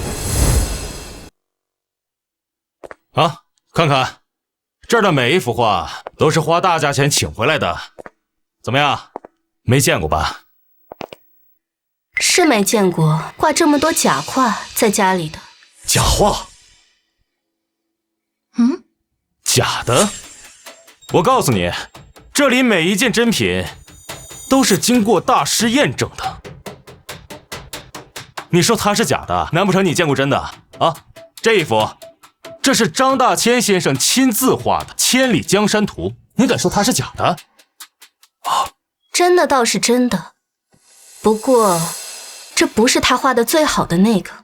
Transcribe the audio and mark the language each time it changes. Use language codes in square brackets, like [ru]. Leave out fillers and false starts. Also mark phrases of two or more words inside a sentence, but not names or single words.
[zh] 啊，看看，這兒的每一幅畫都是花大價錢請回來的，怎麼樣？沒見過吧？是没見過掛這麼多假畫在家裡的。假畫？嗯？假的？我告訴你，這裡每一件真品都是經過大師驗證的。你說它是假的，難不成你見過真的啊？這一幅，這是張大千先生親自畫的《千里江山圖》，你敢說它是假的？真的倒是真的，不過這不是他畫的最好的那個。